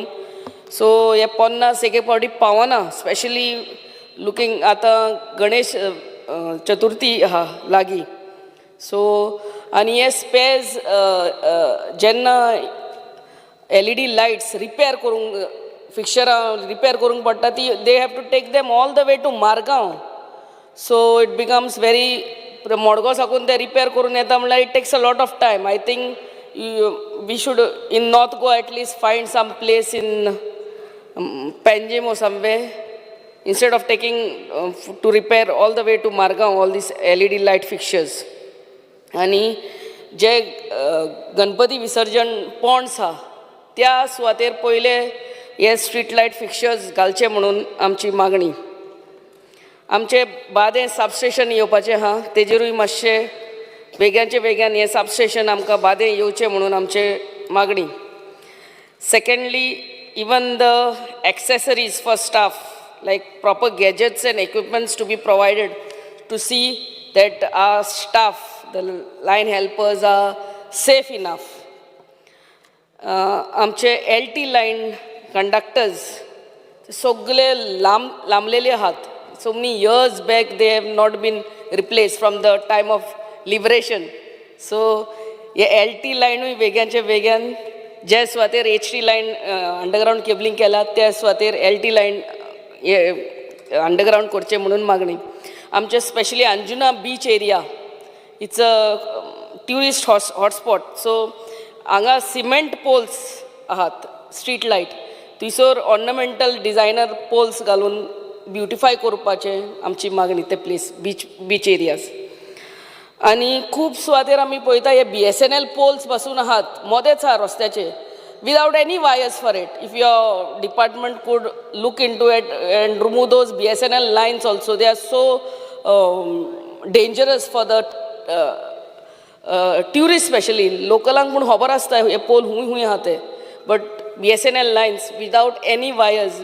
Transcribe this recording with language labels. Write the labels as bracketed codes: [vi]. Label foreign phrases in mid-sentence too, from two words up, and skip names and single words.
[kok] सो हे 50 एके फावटी पावना, [en] specially looking [kok] आतां गणेश चतुर्थी आहा लागीं. सो आनी हे स्पेज जेन्ना [en] LED lights [kok] रिपेर करूंक फिक्चरां रिपेर करूंक पडटा ती [en] they have to take them all the way to Margao. so it becomes very [kok] मडगांव साकून ते रिपेर करून येता म्हणल्यार [en] it takes a lot of time. I think we should in North Goa at least find some place in Panjim or somewhere instead of taking to repair all the way to Margaon all these LED light fixtures. [kok] आणि जे गणपती विसर्जन पॉन्ड्स आहा त्या सुवातेर पयले हे [en] street light fixtures [kok] घालचे म्हणून आमची मागणी. आमचे बादें सबस्टेशन येवपाचें आहा तेजेरूय मातशें वेगळ्याचे वेगळ्यान हे सबस्टेशन आमकां बादें येवचें म्हणून आमचे मागणी. [en] सेकंडली even the accessories for staff like proper gadgets and equipments to be provided to see that our staff, the line helpers are safe enough. [kok] आमचे [en] LT line conductors [kok] सगळे लांबलेले आहात. [en] So many years back they have not been replaced from the time of liberation. [kok] So हे LT लायनूय वेगळ्याचे वेगळ्यान जे सुवातेर [en] HT line underground cabling [kok] केला त्या सुवातेर [en] LT line underground [kok] करचे म्हणून मागणी. [en] आमचे specially Anjuna beach area it's a tourist hotspot. [kok] सो हांगा [en] cement poles [kok] आहात [en] street light [kok] थंयसर [en] ornamental designer poles [kok] घालून ब्युटिफाय करपाचे आमची मागणी ते [en] place beach areas. [kok] आनी खूब सुवातेर आमी पळयता हे [en] BSNL poles [kok] पासून आहात मोदेच आहा रस्त्याचे [en] without any wires for it. if your department could look in to it and remove those BSNL lines also. they are so dangerous for the tourist specially. [kok] लोकलांक पूण खबर आसता हे पोल खूंय आहा ते [en] but BSNL lines without any wires.